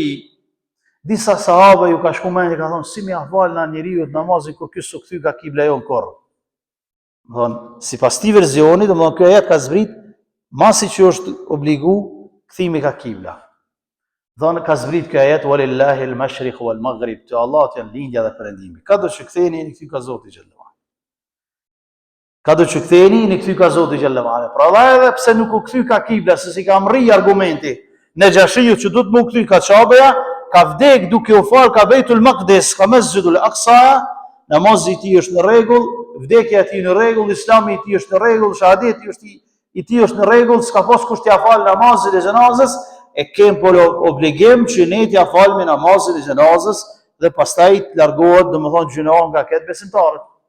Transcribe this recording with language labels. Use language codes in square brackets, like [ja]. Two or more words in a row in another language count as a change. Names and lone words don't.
[sq] Disa sahabë ju ka shku mendja, ka thonë, si mi afal në njeriu namazin kur ky s'u kthy ka kibla jon korr. Domthon, sipas këtij versioni, domthon ky ajet ka zbrit masi që është obligu kthimi ka kibla. Domthon ka zbrit ky ajet [ar] ولله المشرق والمغرب, [sq] te Allahut janë lindja dhe perëndimi. Ka do që ktheheni në kthy ka Zoti xhallahu. Ka do që ktheheni në kthy ka Zoti xhallahu. Pra edhe pse nuk u kthy ka kibla, se si ka mri argumenti Nejashiu që duhet më u kthy ka Qabeja, ka vdek duke u fal ka Beitul Maqdis, ka Mesjidul Aqsa, namazi i tij është në rregull, vdekja e tij në rregull, Islami i tij është në rregull, shahadeti i tij është në rregull, s'ka pas kusht t'ia fal namazin e xhenazës, e kem por obligim që ne t'ia falmi namazin e xhenazës dhe pastaj të largohet domethënë gjinoa nga këtë besimtarët.